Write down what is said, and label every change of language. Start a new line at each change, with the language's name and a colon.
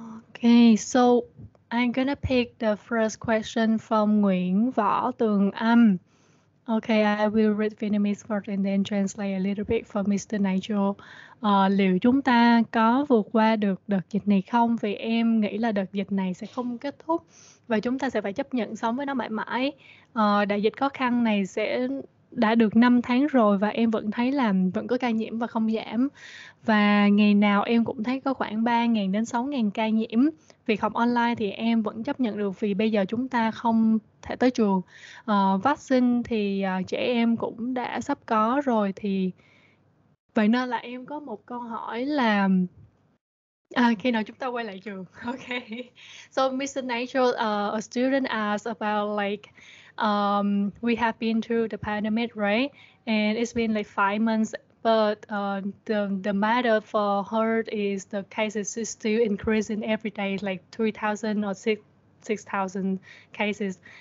English: Okay, so I'm gonna pick the first question from Nguyễn Võ Tường Âm. Okay, I will read Vietnamese first and then translate a little bit for Mr. Nigel.
Vietnamese: Liệu chúng ta có vượt qua được đợt dịch này không? Vì em nghĩ là đợt dịch này sẽ không kết thúc và chúng ta sẽ phải chấp nhận sống với nó mãi mãi. Đại dịch khó khăn này đã được 5 tháng rồi và em vẫn thấy là vẫn có ca nhiễm và không giảm. Và ngày nào em cũng thấy có khoảng 3.000 đến 6.000 ca nhiễm. Việc học online thì em vẫn chấp nhận được vì bây giờ chúng ta không thể tới trường. Vaccine thì trẻ em cũng đã sắp có rồi thì vậy nên là em có một câu hỏi là khi nào chúng ta quay lại trường?
English: Okay. So Mr. Nigel, a student asked about like we have been through the pandemic, right? And it's been like 5 months, but the matter for her is the cases is still increasing every day, like 3,000 or 6,000 cases.